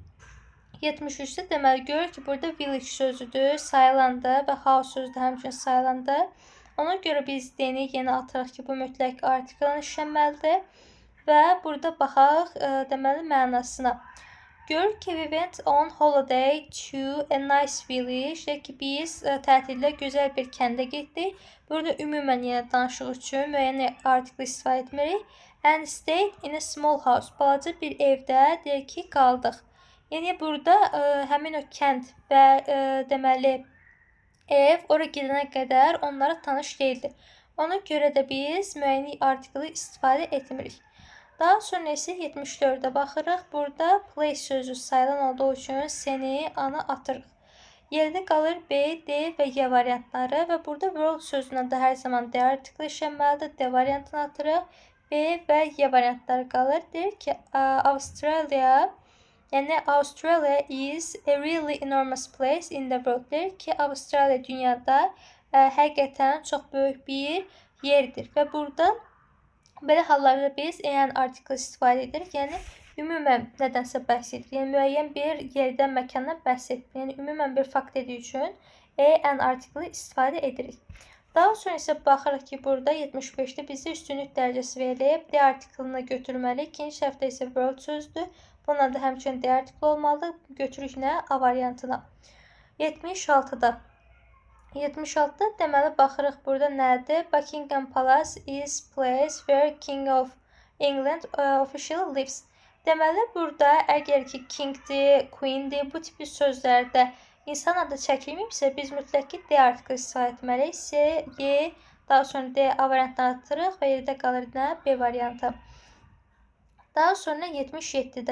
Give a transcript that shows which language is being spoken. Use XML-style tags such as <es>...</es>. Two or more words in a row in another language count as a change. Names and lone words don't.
<az>73-də deməli görürük ki, burada village sözüdür, sayılandı və house sözü də həmçinin sayılandı. Ona görə biz D-ni yenə atırıq ki, bu mütləq artiklın işlənməlidir. Və burada baxaq deməli mənasına. Görürük ki,</az> <en>we went on holiday to a nice village.</en> <az>Deyək ki, biz tətildə gözəl bir kəndə getdik. Burada ümumən yenə danışıq üçün müəyyən artikl istifadə etmirik.</az> <en>And stayed in a small house.</en> <az>Balaca bir evdə deyək ki, qaldıq. Yəni burada həmin o kənd və deməli ev ora gedənə qədər onlara tanış deyildi. Ona görə də biz müəyyən artiklı istifadə etmirik. Daha sonra isə 74-də baxırıq. Burada place sözü sayılan olduğu üçün seni ana atırıq. Yerdə qalır B, D və Y variantları və burada world sözündən də hər zaman D artiklı işlənməlidir. D variantını atırıq. B və Y variantları qalır. Deyir ki, Australia, yəni</az> <en>Australia is a really enormous place in the world.</en> <az>Deyir ki, Avstraliya dünyada həqiqətən çox böyük bir yerdir və burada belə hallarda biz en artikl istifadə edirik. Yəni ümumən nədənsə bəhs edirik. Yəni müəyyən bir yerdən, məkandan bəhs edirik. Yəni ümumən bir fakt dediyi üçün en artiklı istifadə edirik. Daha sonra isə baxırıq ki, burada 75-də bizə üstünlük dərəcəsi verilib. D artiklını götürməliyik. İkinci səhvdə isə world sözdür. Bununla da həmçinin D artikli olmalıdır. Götürük nə? A variantına. 76-da. 76-da deməli baxırıq burada nədir?</az> <en>Buckingham Palace is place where King of England officially lives.</en> <az>Deməli burada əgər ki kingdir, queendir, bu tipi sözlərdə insan adı çəkilməyibsə biz mütləq ki D artiklı istifadə etməliyik. C, Y, daha sonra D A variantını atırıq və yerdə qalır nə? B variantı. Daha sonra 77-də.</az>